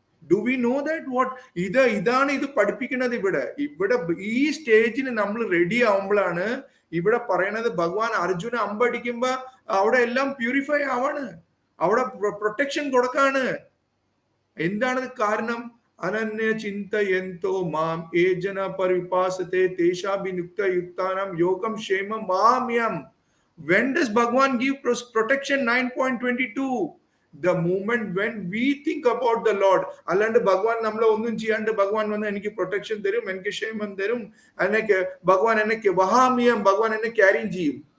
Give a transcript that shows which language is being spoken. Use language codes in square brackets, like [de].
[en] do we know that what [ml] ഇതാണ് ഇത് പഠിപ്പിക്കുന്നത്? ഇവിടെ ഈ സ്റ്റേജിൽ നമ്മൾ റെഡി ആവുമ്പോഴാണ് ഇവിടെ പറയണത് ഭഗവാൻ അർജുന അമ്പടിക്കുമ്പോ അവിടെ എല്ലാം പ്യൂരിഫൈ ആവാണ്, അവിടെ പ്രൊട്ടക്ഷൻ കൊടുക്കാണ്. എന്താണ് കാരണം? [sa] അനന്യ ചിന്തയന്തോ മാം ഏ ജന പരിപാസത്തെ തേഷാഭിനുക്ത യുക്താനാം യോഗം ക്ഷേമം മാമ്യം. [en] When does Bhagwan give protection? 9.22. The moment when we think about the Lord. [ml] അല്ലാണ്ട് ഭഗവാൻ നമ്മളെ ഒന്നും ചെയ്യാണ്ട് ഭഗവാൻ വന്ന് എനിക്ക് പ്രൊട്ടക്ഷൻ തരും, എനിക്ക് ക്ഷേമം തരും, ഭഗവാൻ എന്നെ വഹാമ്യം, ഭഗവാൻ എന്നെ ക്യാരി ചെയ്യും.